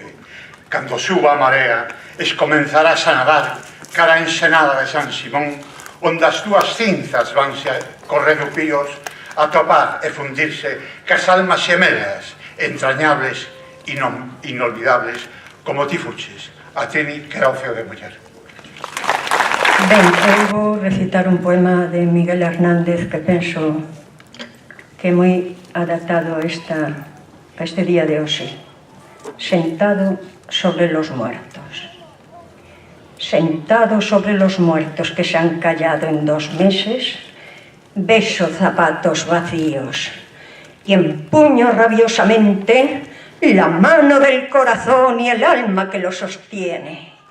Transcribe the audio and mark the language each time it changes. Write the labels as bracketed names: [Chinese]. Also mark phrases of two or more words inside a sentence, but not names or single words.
[Galician] Cando suba a marea, comenzarás a nadar cara a ensenada de San Simón, onde as túas cinzas vanse correndo píos a topar e fundirse cas almas xemelas, entrañables e inolvidables, como ti fuches, a Tini, que era o feo de muller. Ben, eu vou recitar un poema de Miguel Hernández que penso que é moi adaptado a este día de hoxe. [Spanish] Sentado sobre los muertos. Sentado sobre los muertos que se han callado en 2 meses, beso zapatos vacíos y empuño rabiosamente la mano del corazón y el alma que lo sostiene.